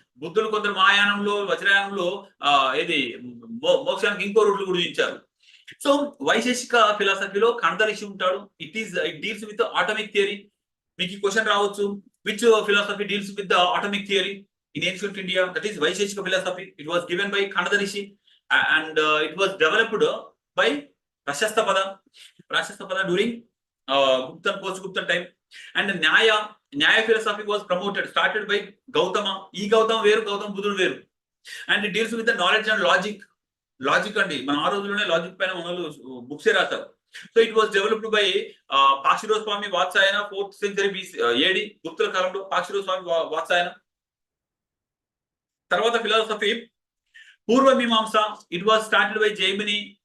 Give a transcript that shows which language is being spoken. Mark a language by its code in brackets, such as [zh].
[te] బుద్ధులు కొందరు మహాయానంలో, వజ్రయానంలో ఏది మోక్షానికి ఇంకో రూట్లు కూడా ఇచ్చారు. సో వైశేషిక ఫిలాసఫీలో కణద ఋషి ఉంటాడు. [en] It deals with atomic theory. [te] మీకు ఈ క్వశ్చన్ రావచ్చు, [en] Which philosophy deals with the atomic theory in ancient India? That is Vaisheshika philosophy. It was given by Kanada Rishi and it was developed by Prashasthapada during Gupta and post-Gupta time. And Nyaya philosophy was promoted, started by Gautama. [te] E Gautama veru, Gautama Buddhudu veru. [en] And it deals with the knowledge and logic. [te] Logic andi మన ఆ రోజుల్లోనే logic పైన మనలు books రాశారు. [en] So it was developed by పాక్షిరో Swami Vatsyayana 4th century BC AD. [te] గుప్తుల కాలంలో పాక్షిరో స్వామి వాత్సాయన. తర్వాత philosophy పూర్వ మీమాంస. [en] It was started by Jaimini.